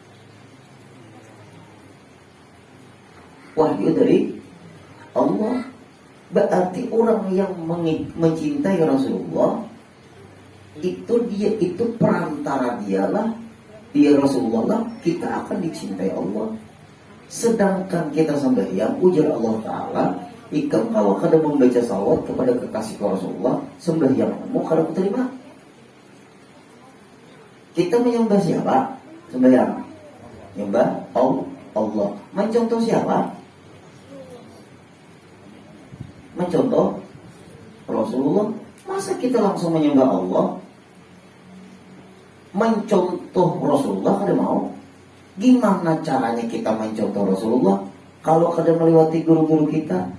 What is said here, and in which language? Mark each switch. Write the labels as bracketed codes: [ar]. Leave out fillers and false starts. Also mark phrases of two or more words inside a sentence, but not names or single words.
[id] Wahyu dari Allah. Berarti orang yang mencintai Rasulullah itu perantara dialah, dia Rasulullah lah, kita akan dicintai Allah. Sedangkan kita sembahyang, ujar Allah Ta'ala, ikan kalau kada membaca salawat kepada kekasih Rasulullah, sembahyangmu kada kuterima. Kita menyembah siapa? Sembahyang menyembah Allah. Mencontoh siapa? Mencontoh Rasulullah. Masa kita langsung menyembah Allah? Mencontoh Rasulullah kada mau. Gimana caranya kita mencontoh Rasulullah kalau kada melewati guru-guru kita?